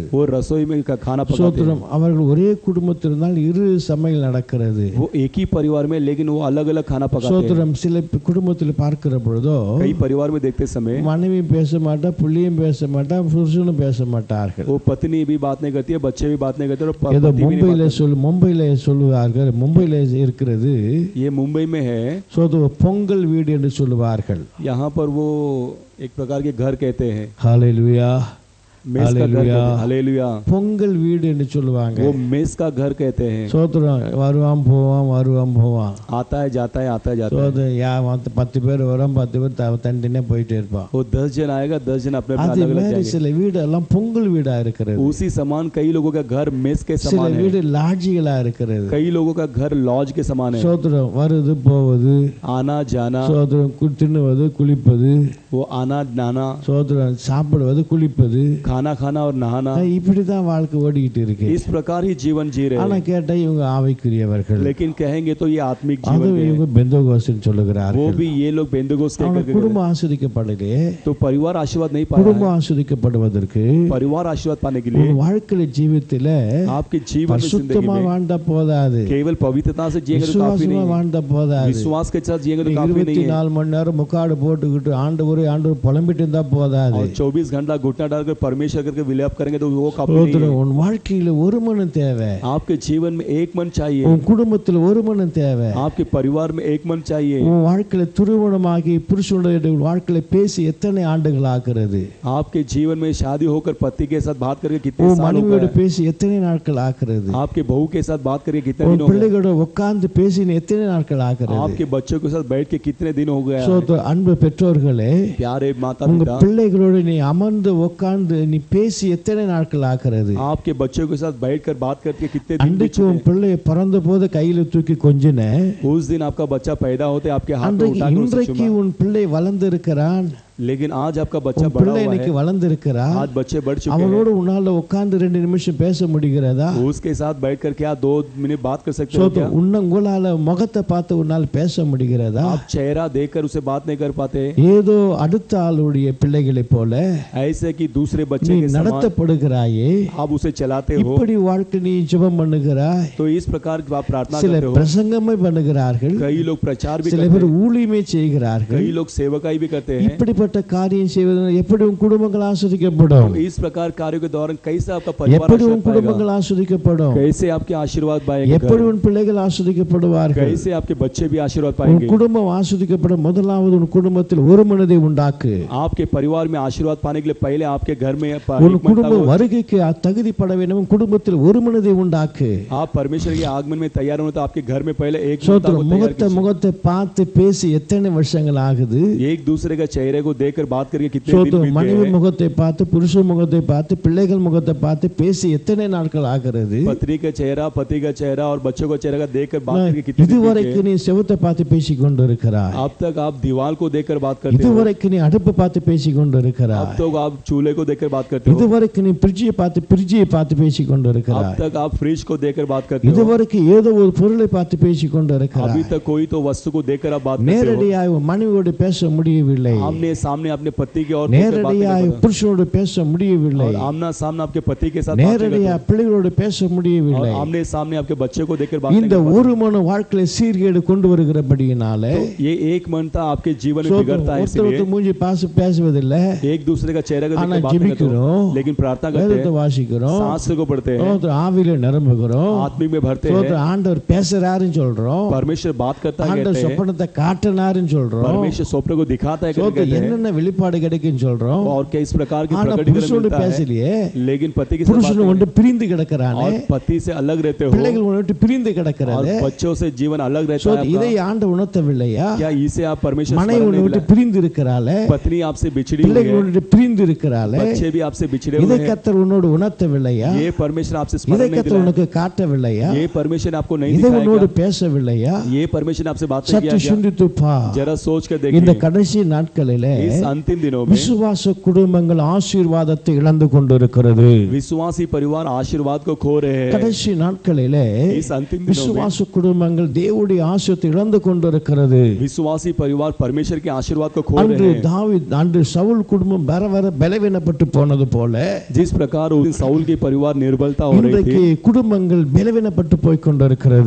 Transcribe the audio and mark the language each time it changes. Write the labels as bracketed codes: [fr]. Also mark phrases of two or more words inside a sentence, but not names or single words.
[hi] वो रसोई में खाना पकाते हैं. [ta] சோத்திரம் அவர்கள் ஒரே குடும்பத்தில் இருந்தால் இரு சமையல் நடக்கிறது. [hi] वो एक ही परिवार में लेकिन वो अलग अलग खाना पकाते हैं. [ta] சோத்திரம் சில குடும்பத்தில் பார்க்கிற பொழுதோ [hi] कई परिवार में देखते समय [ta] மனைவி பேச மாட்டா, புள்ளியும் பேச மாட்டா, புருஷனும் பேச மாட்டார்கள். [hi] वो पत्नी भी बात नहीं करती है, बच्चे भी बात नहीं करते और [ta] ஏதோ [hi] पति भी नहीं बात करते. [ta] மும்பையில சொல்லுவார்கள், மும்பையில இருக்கிறது [hi] ये मुंबई में है. [ta] பொங்கல் வீடு என்று சொல்லுவார்கள். [hi] यहाँ पर वो एक प्रकार के घर कहते हैं. ஹalleluya. मेस का घर कहते Hallelujah. हैं। हालेलुया। [ta] பொங்கல் வீடு என்று சொல்லுவாங்க. [hi] वो मेस का घर कहते हैं। [ta] சோத்திரம் வருவான் போவான் [hi] आता है जाता है आता है जाता है। [ta] சோத்திரம் 10 பேர் வரும் 10 பேர் தனித்தனியா போயிட்டே இருப்பான். [hi] वो 10 जन आएगा 10 जन अपने [ta] அது [hi] अलग अलग [ta] மாதிரி [hi] जाएंगे। [ta] சில வீடு எல்லாம் பொங்கல் வீடா இருக்கிறது. [hi] उसी समान कई लोगों का घर मेस के [ta] சில [hi] समान है। [ta] வீடு லாட்ஜிகளா இருக்கிறது. [hi] कई लोगों का घर लॉज के समान है। [ta] சோத்திரம் வருது போவது [hi] आना जाना, [ta] சோத்திரம் தின்னுவது குளிப்பது [hi] वो आना नहाना, [ta] சோத்திரம் சாப்பிடுவது குளிப்பது [hi] खाना खाना और नहाना, [ta] இப்படிதான் வாழ்க்கை ஓடிக்கிட்டு இருக்கு. [hi] इस प्रकार ही जीवन जी रहे [ta] ஆனா [hi] हैं। [ta] கேட்டா இவங்க ஆவிக்குரியவர்கள், [hi] लेकिन कहेंगे तो ये आत्मिक [ta] அது [hi] जीवन [ta] இவங்க [hi] है। [ta] பெந்தகோஸ்துன்னு [hi] वो [ta] சொல்லுகிறார்கள். [hi] भी ये लोग बेंदगोस [ta] அவங்க [hi] कहकर [ta] குடும்பம் ஆசீர்வதிக்கப்படலையே. [hi] तो परिवार आशीर्वाद नहीं पाया [ta] குடும்பம் [hi] है। [ta] ஆசீர்வதிக்கப்படுவதற்கு [hi] परिवार आशीर्वाद पाने के [ta] ஒரு [hi] लिए [ta] வாழ்க்கை ஜீவித்துல [hi] आपके जीवन में जिंदगी [ta] பரிசுத்தமா [hi] में [ta] வாழ்ந்தா போதாது, [hi] केवल पवित्रता से जिएंगे तो काफी [ta] விசுவாசமா [hi] नहीं, [ta] வாழ்ந்தா போதாது. [hi] विश्वास के साथ जिएंगे तो काफी नहीं है। [ta] 24 மணி நேரம் முக்காடு போட்டுக்கிட்டு ஆண்டவர் புலம்பிட்டு இருந்தா போதாது. [hi] और 24 घंटा घुटना डालकर परमेश्वर करके विलाप करेंगे तो वो काफी नहीं [ta] சோத்திரம், [hi] है। [ta] உன் வாழ்க்கையில ஒரு மனம் தேவை, [hi] आपके जीवन में एक मन चाहिए, [ta] உன் குடும்பத்துல ஒரு மனம் தேவை, [hi] आपके परिवार में एक मन चाहिए। [ta] உன் வாழ்க்கையில திருமணமாகி புருஷனுடைய வாழ்க்கையில பேசி எத்தனை ஆண்டுகள் ஆகிறது, [hi] आपके जीवन में शादी होकर पति के साथ बात करके कितने [ta] உன் [hi] साल हो [ta] மனைவியோட [hi] गए, [ta] பேசி எத்தனை நாட்கள் ஆகிறது, [hi] आपके बहू के साथ बात करके कितने [ta] உன் [hi] दिन हो गए, [ta] பிள்ளைகளோட உட்கார்ந்து பேசின எத்தனை நாட்கள் ஆகிறது. [hi] आपके बच्चों के साथ बैठ के कितने दिन हो गया। [ta] சோத்திரம், அன்பு பெற்றோர்களே, [hi] प्यारे माता [ta] உங்க [hi] पिता, [ta] பிள்ளைகளோட நீ அமர்ந்து உட்கார்ந்து நீ பேசி எத்தனை நாட்கள் ஆகிறது. [hi] आपके बच्चों के साथ बैठकर बात करके कितने दिन बीत [ta] அன்றைக்கு உன் [hi] चुके। [ta] பிள்ளைய பிறந்த போது கையில தூக்கி கொஞ்சின, [hi] उस दिन आपका बच्चा पैदा होते आपके हाथ में [ta] அன்றைக்கு [hi] उठाकर उसे [ta] இன்றைக்கு [hi] चूमा। [ta] உன் பிள்ளை வளர்ந்திருக்கிறான், [hi] लेकिन आज आपका बच्चा [ta] உன் [hi] बड़ा [ta] பிள்ளை [hi] हुआ [ta] இன்னைக்கு [hi] है, [ta] வளர்ந்திருக்கிறான். [hi] आज बच्चे बढ़ चुके [ta] அவனோட [hi] हैं, [ta] உன்னால உட்கார்ந்து 2 நிமிஷம் பேச முடிகிறதா? [hi] उसके साथ बैठकर क्या 2 मिनट बात कर सकते हो क्या? [ta] சோத்திரம், உன்னால முகத்தை பார்த்து உன்னால் பேச முடிகிறதா? [hi] आप चेहरा देखकर उसे बात नहीं कर पाते, [ta] ஏதோ அடுத்த ஆளுடைய பிள்ளைகளை போல [hi] ऐसे कि दूसरे [ta] நீ [hi] बच्चे के समान [ta] நடத்தப்படுகிறாயே. [hi] आप उसे चलाते हो। [ta] இப்படி வாழ்க்கை நீ ஜெபம் பண்ணுகிறாய். [hi] तो इस प्रकार की आप प्रार्थना [ta] சில [hi] करते हो। [ta] பிரசங்கமே பண்ணுகிறார்கள், [hi] कई लोग प्रचार भी [ta] சில [hi] करते [ta] பேர் [hi] हैं, [ta] ஊழியமே செய்கிறார்கள். [hi] कई लोग सेवकाई भी करते हैं। [ta] இப்படிப்பட்ட காரியம் செய்வதனால் எப்படி உன் குடும்பங்கள் ஆசீர்வதிக்கப்படும்? [hi] इस प्रकार कार्यों के दौरान कैसे आपका परिवार [ta] எப்படி உன் [hi] आशीर्वाद पाएगा? [ta] குடும்பங்கள் ஆசீர்வதிக்கப்படும்? [hi] कैसे आपके आशीर्वाद पाएंगे? [ta] எப்படி உன் பிள்ளைகள் ஆசீர்வதிக்கப்படுவார்கள்? [hi] कैसे आपके बच्चे भी आशीर्वाद [ta] உன் [hi] पाएंगे? [ta] குடும்பம் ஆசீர்வதிக்கப்படும் முதலாவது உன் குடும்பத்தில் ஒரு மனதை உண்டாக்கு. [hi] आपके परिवार में आशीर्वाद पाने के लिए पहले आपके घर में [ta] உன் [hi] एक मनता [ta] குடும்பம் [hi] हो। [ta] வருகைக்கு தகுதிப்பட வேண்டும். உன் குடும்பத்தில் ஒரு மனதை உண்டாக்கு. [hi] आप परमेश्वर के आगमन में तैयार होना तो आपके घर में पहले एक मनता [ta] சோத்திரம், [hi] को तैयार [ta] முகத்தை முகத்தை பார்த்து பேசி எத்தனை வருஷங்கள் ஆகுது? [hi] कीजिए। एक दूसरे का चेहरे को देखकर बात करके कितने दिन [ta] சோத்திரம், [hi] बीत [ta] மனைவி [hi] गए हैं? [ta] முகத்தை பார்த்து புருஷன் முகத்தை பார்த்து பிள்ளைகள் முகத்தை பார்த்து பேசி எத்தனை நாட்கள் ஆகிறது? [hi] पत्नी का चेहरा, पति का चेहरा और बच्चों का चेहरा का देखकर बात करके कितने दिन बीत [ta] இதுவரைக்கும் [hi] गए? [ta] நீ செவுத்தை பார்த்து பேசி கொண்டிருக்கிறாய். [hi] अब तक आप दीवार को देखकर बात करते हो। [ta] இதுவரைக்கும் நீ அடுப்பு பார்த்து பேசி [hi] अब [ta] கொண்டிருக்கிறாய். [hi] तक आप चूल्हे को देखकर बात करते हो। [ta] இதுவரைக்கும் நீ பிரிட்ஜியை பார்த்து பேசி [hi] अब [ta] கொண்டிருக்கிறாய். [hi] तक आप फ्रिज को देखकर बात करते हो। [ta] இதுவரைக்கும் ஏதோ ஒரு பொருளை பார்த்து பேசி [hi] अभी [ta] கொண்டிருக்கிறாய். [hi] तक कोई तो वस्तु को देखकर आप बात करते हो। [ta] நேரடியாய் உன் மனைவியோடு பேச முடியவில்லை, [hi] आमने सामने अपने पति की ओर देखकर बात नहीं [ta] நேரடியாய் [hi] कर पाते। [ta] புருஷனோடு பேச முடியவில்லை, [hi] और आमना सामने आपके पति के साथ बात नहीं [ta] நேரடியாய் [hi] करते। [ta] பிள்ளைகளோடு பேச [hi] और [ta] முடியவில்லை. [hi] आमने सामने आपके बच्चे को देखकर बात नहीं [ta] இந்த [hi] कर पाते। [ta] ஒரு மன வாழ்க்கையில சீர்கேடு கொண்டு வருகிறபடியினாலே [hi] तो ये एक मनता आपके जीवन में बिगड़ता है, [ta] ஒருத்தர் [hi] इसलिए [ta] மூஞ்சி பேசுவதில்லை, [hi] एक दूसरे का चेहरा को [ta] ஆனா [hi] देखकर बात नहीं करते हो। [ta] ஜெபிக்கிறோம், [hi] लेकिन प्रार्थना करते [ta] வேதத்தை [hi] हैं, [ta] வாசிக்கிறோம், [hi] शास्त्र को पढ़ते हैं, [ta] சோத்திரம், ஆவியில நிரம்புகிறோம், [hi] आत्मिक में भरते हैं, [ta] சோத்திரம், ஆண்டவர் பேசுறாருன்னு சொல்றோம், [hi] परमेश्वर बात करता है [ta] ஆண்டவர் [hi] कहते हैं, [ta] சொப்பனத்தை காட்டினாருன்னு சொல்றோம், [hi] परमेश्वर स्वप्न को दिखाता है कहते [ta] சோத்திரம், [hi] हैं, [ta] என்னென்ன வெளிப்பாடு கிடைக்குன்னு சொல்றோம். [hi] और किस प्रकार की [ta] ஆனா [hi] प्रकटीकरण [ta] புருஷனோடு [hi] मिलता है। [ta] பேசலையே, [hi] लेकिन पति के साथ बात [ta] புருஷன் [hi] नहीं [ta] ஒன்று பிரிந்து கிடக்கிறானே, [hi] और पति से अलग रहते हो [ta] பிள்ளைகள் ஒன்று பிரிந்து [hi] और [ta] கிடக்கிறது. [hi] बच्चों से जीवन अलग रहता है [ta] சோத்திரம், இதை [hi] आपका। [ta] ஆண்டு உணர்த்தவில்லையா? [hi] क्या इसे आप परमेश्वर [ta] மனைவி [hi] स्मरण नहीं [ta] ஒன்று [hi] मिला? [ta] பிரிந்து இருக்கிறாளே, [hi] पत्नी आपसे बिछड़ी हुई [ta] பிள்ளைகள் [hi] है, [ta] ஒன்று பிரிந்து இருக்கிறாளே, [hi] बच्चे भी आपसे बिछड़े [ta] இதை [hi] हुए हैं। [ta] கர்த்தர் உன்னோடு உணர்த்தவில்லையா? [hi] ये परमेश्वर आपसे [ta] இதை [hi] स्मरण नहीं [ta] கர்த்தர் [hi] दिलाया, [ta] உனக்கு காட்டவில்லையா? [hi] ये परमेश्वर आपको नहीं [ta] இதை உன்னோடு [hi] दिखाएगा, [ta] பேசவில்லையா? [hi] ये परमेश्वर आपसे बात नहीं [ta] சற்று [hi] किया क्या? [ta] சிந்தித்து பார். [hi] जरा सोच कर [ta] இந்த [hi] देखिए, [ta] கடைசி நாட்களிலே [hi] इस अंतिम दिनों में [ta] விசுவாச குடும்பங்கள் ஆசீர்வாதத்தை இழந்து கொண்டிருக்கிறது. [hi] विश्वासी परिवार आशीर्वाद को खो रहे हैं। [ta] கடைசி நாட்களிலே [hi] इस अंतिम दिनों में [ta] விசுவாச குடும்பங்கள் தேவனுடைய ஆசீர்வாதத்தை இழந்து கொண்டிருக்கிறது. [hi] विश्वासी परिवार परमेश्वर के आशीर्वाद को खो [ta] அன்று [hi] रहे हैं। [ta] தாவீது, அன்று சவுல் குடும்பம் வர வர பலவீனப்பட்டு போனது போல [hi] जिस प्रकार उस दिन साउल की परिवार निर्बलता हो रही [ta] இன்றைக்கு [hi] थी, [ta] குடும்பங்கள் பலவீனப்பட்டு போய் கொண்டிருக்கிறது.